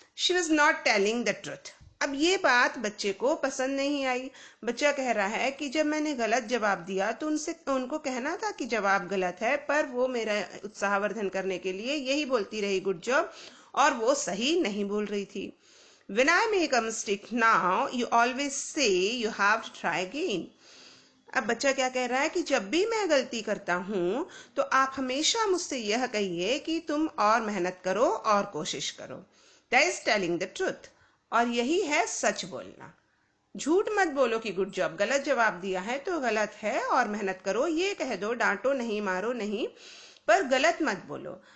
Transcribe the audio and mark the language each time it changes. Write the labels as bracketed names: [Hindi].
[English] She was not telling the truth. [Hindi] अब ये बात बच्चे को पसंद नहीं आई। बच्चा कह रहा है कि जब मैंने गलत जवाब दिया तो उनको कहना था कि जवाब गलत है, पर वो मेरा उत्साहवर्धन करने के लिए यही बोलती रही गुड जॉब, और वो सही नहीं बोल रही थी। [English] When I make a mistake now, you always say you have to try again. [Hindi] अब बच्चा क्या कह रहा है कि जब भी मैं गलती करता हूं तो आप हमेशा मुझसे यह कहिए कि तुम और मेहनत करो और कोशिश करो। [English] That is telling the truth. [Hindi] और यही है सच बोलना। झूठ मत बोलो कि गुड जॉब, गलत जवाब दिया है तो गलत है और मेहनत करो, ये कह दो, डांटो नहीं, मारो नहीं, पर गलत मत बोलो।